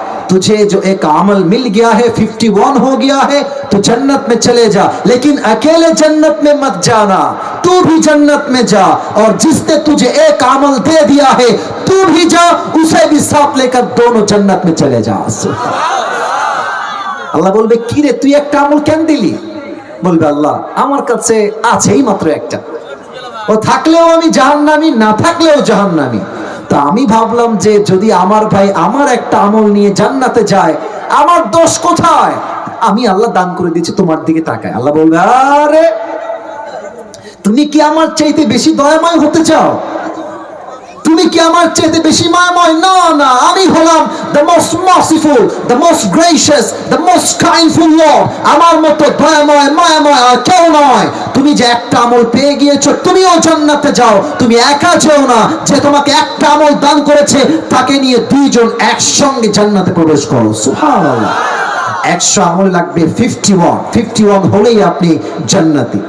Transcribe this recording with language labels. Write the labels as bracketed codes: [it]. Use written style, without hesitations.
[hi] तुझे जो एक अमल मिल गया है, 51 हो गया है, तो जन्नत में चले जा, लेकिन अकेले जन्नत में मत जाना, तू भी जन्नत में जा, और जिसने तुझे एक अमल दे दिया है तू भी जा, उसे भी साथ लेकर दोनों जन्नत में चले जा। [bn] আল্লাহ বলবে কি রে তুই একটা আমল কেন দিলি? বলবে আল্লাহ আমার কাছে আছেই মাত্র একটা, ও থাকলেও আমি জাহান্নামী, না থাকলেও জাহান্নামী। তো আমি ভাবলাম যে যদি আমার ভাই আমার একটা আমল নিয়ে জান্নাতে যায়, আমার দোষ কোথায়? আমি আল্লাহ দান করে দিয়েছি, তোমার দিকে তাকায়। আল্লাহ বলবে আরে তুমি কি আমার চাইতে বেশি দয়াময় হতে চাও? তুমি কি আমার চাইতে বেশি মায়াময়? না না, আমি হলাম [en] the most merciful, the most gracious, the most kindful Lord। [bn] আমার মতো দয়াময় মায়াময় আর কেউ নয়। তুমি যে একটা আমল পেয়ে গিয়েছো, তুমিও জান্নাতে যাও, তুমি একা যেও না, যে তোমাকে একটা আমল দান করেছে তাকে নিয়ে দুইজন একসঙ্গে জান্নাতে প্রবেশ করো। সুবহানাল্লাহ। 100 আমল লাগবে 51 হলেই আপনি জান্নাতি।